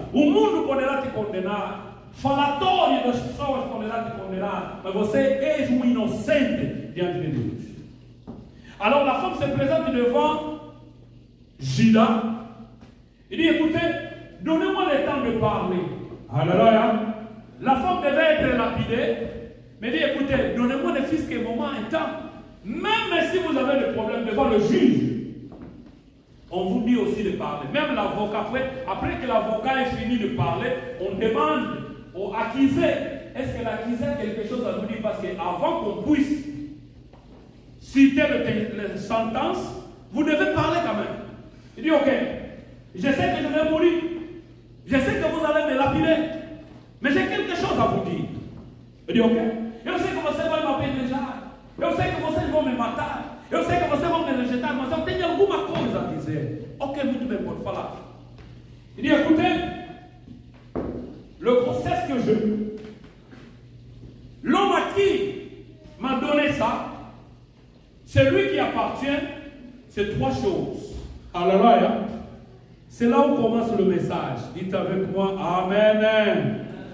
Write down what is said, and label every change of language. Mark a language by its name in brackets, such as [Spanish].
[Portuguese] O mundo poderá te condenar, falatório das pessoas poderá te condenar, mas você és inocente diante de Deus. [French] Alors la femme se présente devant Judas. Il dit, écoutez, donnez-moi le temps de parler. Alléluia. La femme devait être lapidée, mais dit, écoutez, donnez-moi le fils que moment un temps. Même si vous avez des problèmes devant le juge, on vous dit aussi de parler. Même l'avocat, après que l'avocat ait fini de parler, on demande au accusé, est-ce que l'accusé a quelque chose à nous dire? Parce qu'avant qu'on puisse citer la sentence, vous devez parler quand même. Il dit, ok, je sais que je vais mourir. Je sais que vous allez me lapider. Mais j'ai quelque chose à vous dire. Il dit, ok. [Portuguese] Eu sei que vocês vão me apedrejar. Eu sei que vocês vão me matar. Eu sei que vocês vão me rejeitar. Mas eu tenho alguma coisa a dizer. Ok, muito bem, pode falar. [French] Il dit, écoutez, le grossesse que je... L'homme à qui m'a donné ça, c'est lui qui appartient, c'est trois choses. Alléluia. C'est là où commence le message. Dites avec moi, Amen.